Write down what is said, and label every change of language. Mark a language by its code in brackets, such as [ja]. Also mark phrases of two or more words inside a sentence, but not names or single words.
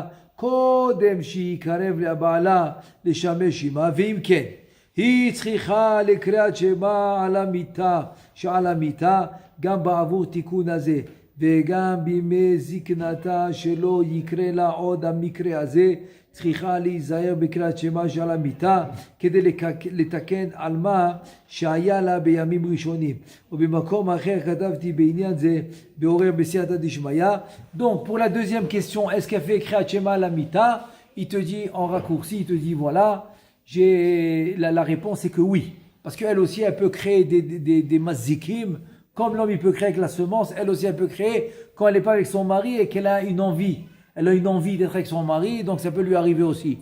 [he] קודם שיקרב לבעלה לשמש עמה, ואם כן, היא צריכה לקריאת שמע על המיטה, שעל המיטה, גם בעבור תיקון הזה, וגם בימי זקנתה שלא יקרה לה עוד המקרה הזה, צריכה להיזהר בקריאת שמע שעל המיטה, כדי לתקן על מה שהיה לה בימים ראשונים. ובמקום אחר כתבתי בעניין זה, בעורר בסייעתא דשמיא. [fr] Donc pour la deuxième question, est-ce qu'elle fait [he] קריאת שמע על המיטה? [fr] Il te dit en raccourci, il te dit voilà, la réponse est que oui. Parce qu'elle aussi, elle peut créer des mazikim, comme l'homme il peut créer avec la semence, elle aussi elle peut créer quand elle n'est pas avec son mari et qu'elle a une envie. Elle a une envie d'être avec son mari, donc ça peut lui arriver aussi.